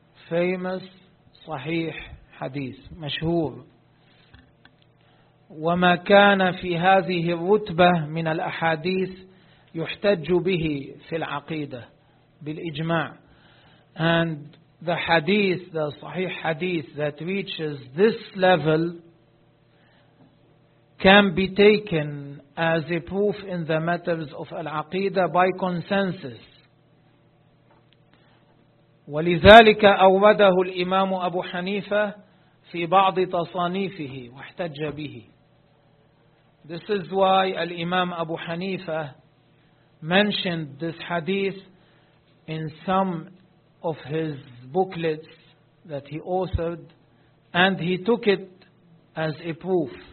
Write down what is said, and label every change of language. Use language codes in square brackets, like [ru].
[ar] Famous صحيح حديث مشهور. وما كان في هذه الرتبة من الأحاديث يحتج به في العقيدة بالإجماع. [en] And the hadith, the [ar] صحيح حديث [en] that reaches this level can be taken as a proof in the matters of العقيدة by consensus. [ar] ولذلك أورده الإمام أبو حنيفة في بعض تصانيفه واحتج به. [en] This is why الإمام أبو حنيفة mentioned this hadith in some of his booklets that he authored, and he took it as a proof.